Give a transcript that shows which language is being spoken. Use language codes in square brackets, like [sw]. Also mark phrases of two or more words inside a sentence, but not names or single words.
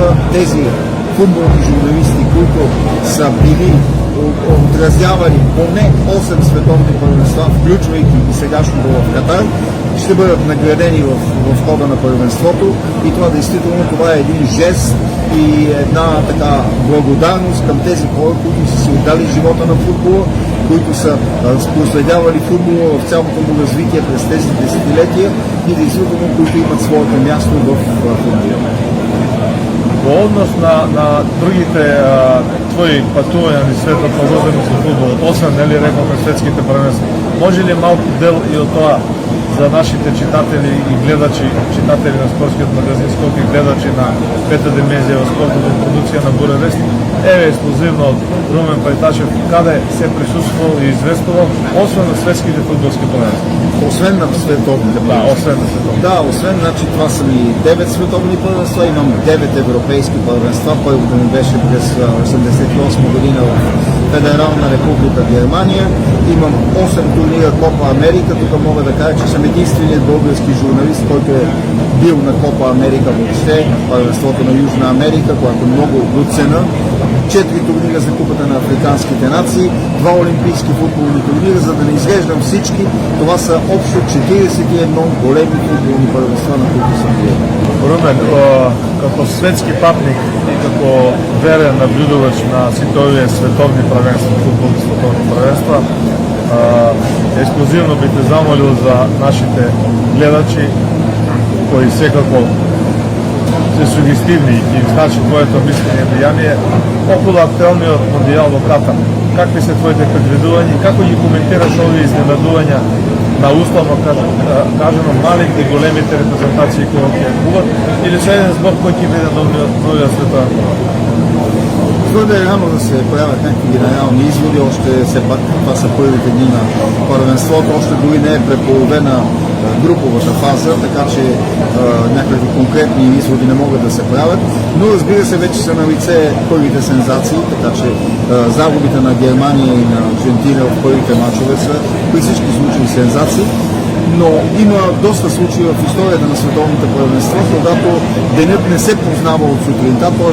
[bg] Тези футболни журналисти, които са били отразявали поне 8 световни първенства, включвайки и сегашното в Катар, ще бъдат наградени в хода на първенството и това действително това е един жест и една така благодарност към тези хора, които са си отдали живота на футбола, които са проследявали футбола в цялото му развитие през тези десетилетия и действително които имат своето място в футбола. [mk] Во однос на другите твои патувања низ светот поврзани со фудбал, освен нели реколме светските првенства, може ли малку дел и од тоа за нашите читатели и гледачи, читатели на спортскиот магазин Скок и гледачи на Пета dimenzија во спортната продукција на Буре Вестник, еве ексклузивно од Румен Пајтачев, каде се присуствувал и известувал, освен на светските фудбалски првенства? [bg] Освен на световните първенства. Да, освен на световните. Да, освен, значи това са ми 9 световни първенства, имам 9 европейски първенства. Първото ми беше през 1988 година в Федерална република Германия. Имам 8 турнира Копа Америка. Тук мога да кажа, че съм единственият български журналист, който е бил на Копа Америка въобще, първенството на Южна Америка, което много доцена. 4 турнира за Купата на африканските нации, 2 олимпийски футболни турнира, за да не изреждам всички. Това са общо 41 големи футболни първенства, на които съм бил. [mk] Румен, како светски патник и како верен наблюдувач на сите овие световни првенства, футболни световни првенства, ексклузивно би те замолил за нашите гледачи кои секако се сугестивни и им значи твоето мислење и влијание околу актуелниот мондијал во Катар. Какви се твоите предвидувања и како ги коментираш овие изненадувања на условно кажано малите и големите репрезентации кои ќе куват или со еден збор кој ќе биде новиот световен? [bg] Твърде е рано да се правят някакви генерални изводи, още все пак това са първите дни на първенството, още дори не е преполовена груповата фаза, така че някакви конкретни изводи не могат да се правят, но разбира се вече са на лице първите сензации, така че загубите на Германия и на Аржентина в първите мачове са при всички случаи сензации, но има доста случаи в историята на световните първенства, когато денят не се познава от сутринта, т.е.